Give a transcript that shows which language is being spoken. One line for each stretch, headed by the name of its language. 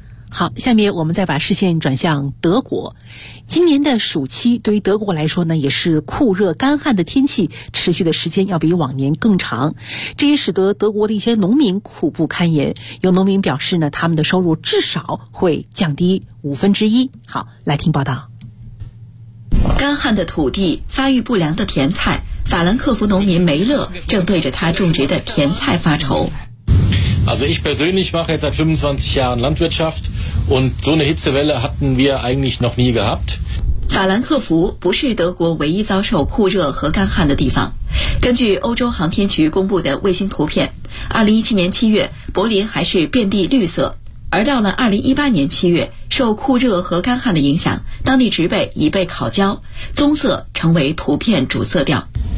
Chinese: 好，下面我们再把视线转向德国。今年的暑期对于德国来说呢，也是酷热干旱的天气持续的时间要比往年更长，这也使得德国的一些农民苦不堪言。有农民表示呢，他们的收入至少会降低五分之一。好，来听报道。干旱的土地，发育不良的甜菜，法兰克福农民梅勒正对着他种植的甜菜发愁。
German: Also ich persönlich mache jetzt seit 25 Jahren Landwirtschaft und so eine Hitzewelle hatten wir eigentlich noch nie gehabt.
Chinese: 法兰克福不是德国唯一遭受酷热和干旱的地方。根据欧洲航天局公布的卫星图片，2017年7月，柏林还是遍地绿色，而到了2018年7月，受酷热和干旱的影响，当地植被已被烤焦，棕色成为图片主色调。